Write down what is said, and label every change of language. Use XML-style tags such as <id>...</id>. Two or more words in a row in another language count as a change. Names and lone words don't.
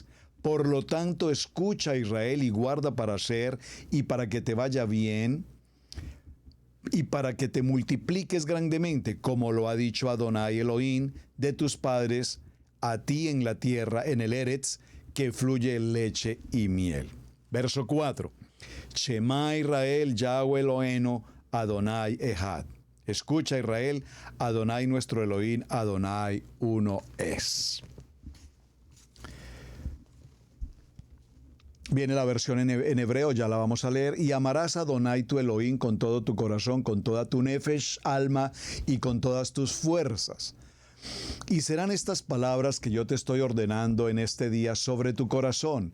<es>Por lo tanto, escucha, Israel, y guarda para hacer y para que te vaya bien y para que te multipliques grandemente, como lo ha dicho Adonai Elohim de tus padres a ti en la tierra, en el Eretz, que fluye leche y miel. Verso 4.</es> <he>Shema Israel, Yahweh Eloheinu, Adonai Echad.</he> <es>Escucha, Israel, Adonai nuestro Elohim, Adonai uno es. Viene la versión en hebreo, ya la vamos a leer. Y amarás a Adonai tu Elohim con todo tu corazón, con toda tu nefesh, alma y con todas tus fuerzas. Y serán estas palabras que yo te estoy ordenando en este día sobre tu corazón.</es>